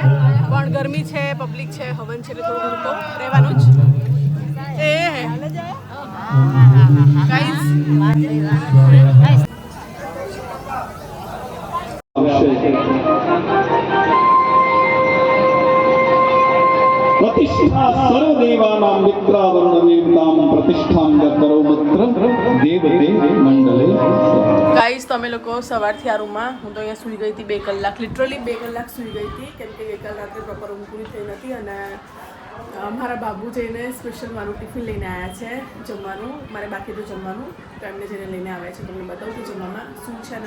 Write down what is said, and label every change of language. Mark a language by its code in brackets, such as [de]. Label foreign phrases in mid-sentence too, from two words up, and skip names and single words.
[gu] પણ ગરમી છે, પબ્લિક છે, હવન છે એટલે થોડું ઘણું તો રહેવાનું જ. એ ગાઈઝ, પ્રતિષ્ઠિત [sa] सर्वदेवानां मित्रावरुणवीरतां प्रतिष्ठां करो मित्र देवते मंडले [gu] ગાઈસ તો અમે લોકો સવારથી આ રૂમમાં હું તો અહીંયા સૂઈ ગઈ હતી 2 કલાક લિટરલી 2 કલાક સૂઈ ગઈ હતી કેમ કે ગઈકાલ રાત્રે પ્રોપર ઊંઘ પૂરી થઈ નથી અને મારા બાબુ જઈને સ્પેશિયલ મારું ટિફિન લઈને આવ્યા છે જમવાનું મારે બાકી તો જમવાનું તો એમને જઈને લઈને આવ્યા છે તમને બતાવું કે જમવામાં શું છે અને